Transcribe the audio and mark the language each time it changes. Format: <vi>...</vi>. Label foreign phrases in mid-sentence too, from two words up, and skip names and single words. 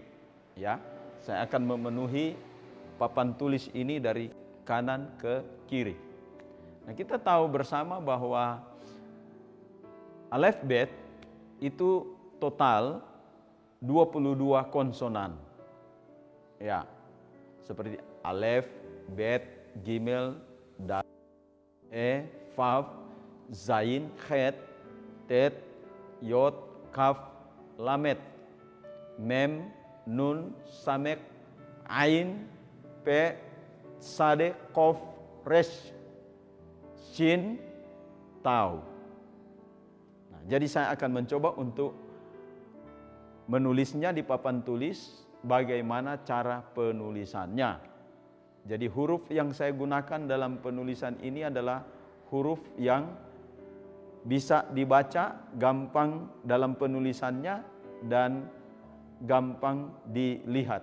<id>Ya, saya akan memenuhi papan tulis ini dari kanan ke kiri. Nah, kita tahu bersama bahwa alfabet itu total 22 konsonan. Ya, seperti alef, bet, gimel, dal, vav, zain, khet, tet, yod, kaf, lamet, mem, nun, samek, ain, pe, sade, kof, resh, shin, tau. Nah, jadi saya akan mencoba untuk menulisnya di papan tulis, bagaimana cara penulisannya. Jadi huruf yang saya gunakan dalam penulisan ini adalah huruf yang bisa dibaca, gampang dalam penulisannya, dan gampang dilihat.</id>